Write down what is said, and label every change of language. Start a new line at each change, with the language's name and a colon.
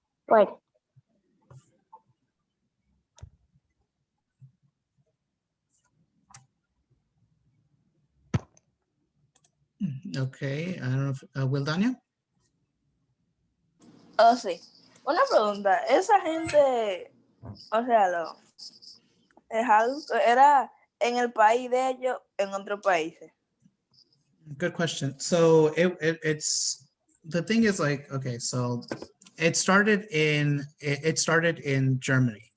English: Right. Okay, I don't know if, Wildania?
Spanish: Oh, sí. Una pregunta. Esa gente, o sea, era en el país de ellos, en otros países.
English: Good question. So it's the thing is like, okay, so it started in Germany.